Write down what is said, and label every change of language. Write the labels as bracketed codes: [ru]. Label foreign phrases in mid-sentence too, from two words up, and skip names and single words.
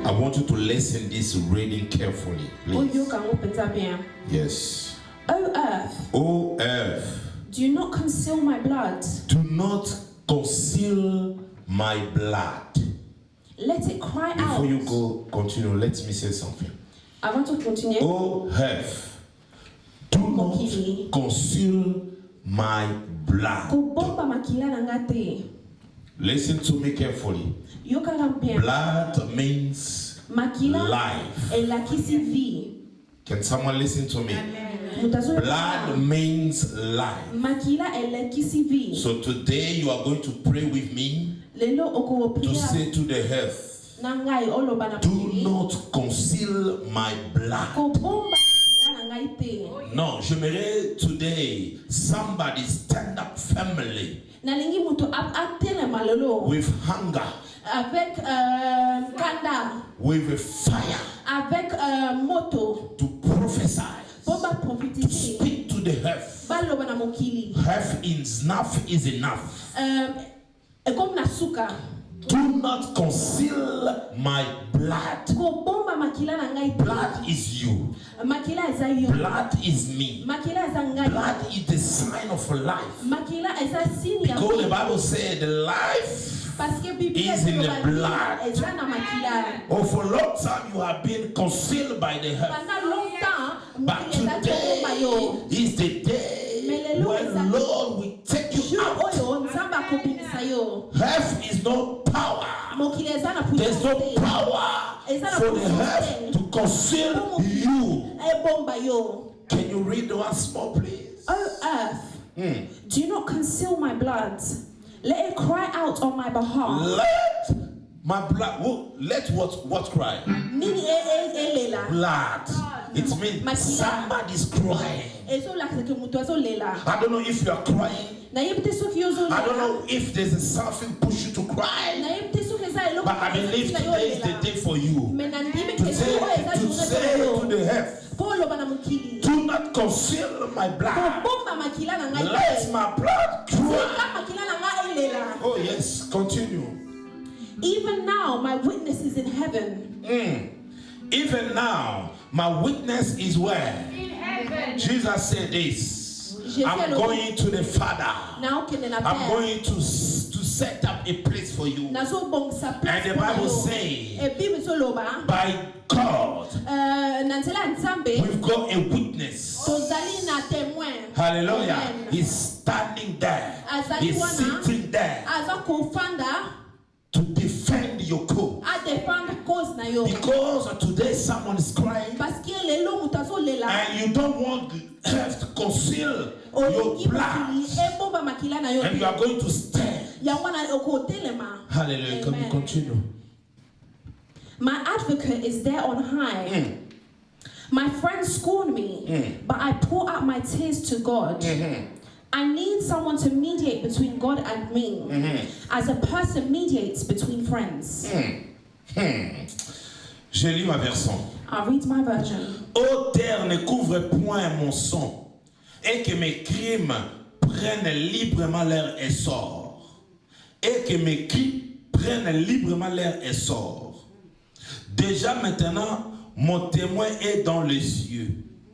[en] I want you to listen this reading carefully, please. Yes. O earth, O earth, do not conceal my blood. do not conceal my blood. Let it cry out. Before you go, continue, let me say something. [fr] Avant de continuer, [en] O earth, do not conceal my blood. [ln] kobomba makila na nga te. [en] Listen to me carefully. [ln] Yoka bien. [en] Blood means [ln] Makila [en] life. [ln] elakisi vie. [en] Can someone listen to me? [ln] Mutazo [en] Blood means life. [ln] makila elakisi vie. [en] So today you are going to pray with me [ln] Lelo oko [en] to priya say to the earth, [ln] na ngai oloba na [en] do pili. not conceal my blood. [ln] Kobomba makila na ngai te. [en] No, j'aimerais today somebody stand up firmly [ln] Nalingi mutu atele malolo [en] with hunger, [ln] avec kanda, [en] with fire [ln] avec moto. [en] to prophesy, [ln] Bomba [en] to [fr] prophétiser. [en] speak to the earth. [ln] Baloba na mokili. [en] Earth is enough is enough. [ln] Comme na suka. [en] Do not conceal my blood. [ln] Kobomba makila na ngai te. [en] Blood is you. [ln] Makila eza yo. [en] Blood is me. [ln] Makila eza ngai. [en] Blood is the sign of life. [ln] Makila eza signe ya [en] Because the [fr] vie. [en] Bible said life [fr] Parce que Biblia [en] is in the blood. [ln] eza na makila. [en] Oh, for a long time you have been concealed by the earth. [fr] Pendant longtemps, [en] But [ln] mokili eza tobomba yo. [en] today is the day when Lord will take you [fr] Jour [en] out. [ln] oyo nzambe akobimisa yo. [en] Earth is no power. [ln] Mokili eza na [en] There's no [fr] puissance te. [en] power for the earth to conceal you. [ln] Ebomba yo. [en] Can you read once more, please? O earth, do not conceal my blood. Let it cry out on my behalf. Let my blood. Let what cry? [ln] Nini elela. [en] Blood. It means somebody's crying. [ln] Ezo lakse ke mutu azo lela. [en] I don't know if you are crying. [ln] Na yebite soki yo zo [en] I don't [ln] lela. [en] know if there's something push you to cry. [ln] Na yebite soki eza eloko. [en] But I believe today is the day for you [ln] Mena ndime [en] to [ln] ke [en] say [ln] yo eza [en] to [fr] journée [en] the earth, [ln] po loba na mokili. [en] do not conceal my blood. [ln] Bomba makila na ngai. [en] Let my blood cry. [ln] Makila na ngai elela. [en] Oh yes, continue. Even now my witness is in heaven. Even now, my witness is where? In heaven. Jesus said this. I'm going to the Father. [ln] Na okende na [en] I'm [fr] père. [en] going to set up a place for you. [ln] Nazo bongisa place. [en] And the Bible says, [ln] E Bible so loba. [en] by God, [ln] Na nzela nzambe. [en] we've got a witness. [ln] Tozali na témoin. [en] Hallelujah. Amen. He's standing there. [ln] Azali [en] He's [ln] wana. [en] sitting there [ln] Aza kofanda. [en] to defend your cause. [fr] A défendre cause [ln] na yo. [en] Because today someone is crying [fr] Parce que [ln] lelo mutu azo lela. [en] and you don't want earth to conceal your [ln] Olingi [en] blood. [ln] mokili. Ebomba makila na yo. [en] And you are going to stand. [ln] Yango na okotelema. [en] Hallelujah. Can we Amen. continue? My advocate is there on high. My friends scorn me, but I pour out my tears to God. I need someone to mediate between God and me, as a person mediates between friends. [fr] Je lis ma version. [en] I'll read my version. [fr] Ô terre, ne couvre point mon sang, et que mes crimes prennent librement leur essor. Et que mes cris prennent librement leur essor. Déjà maintenant, mon témoin est dans les cieux.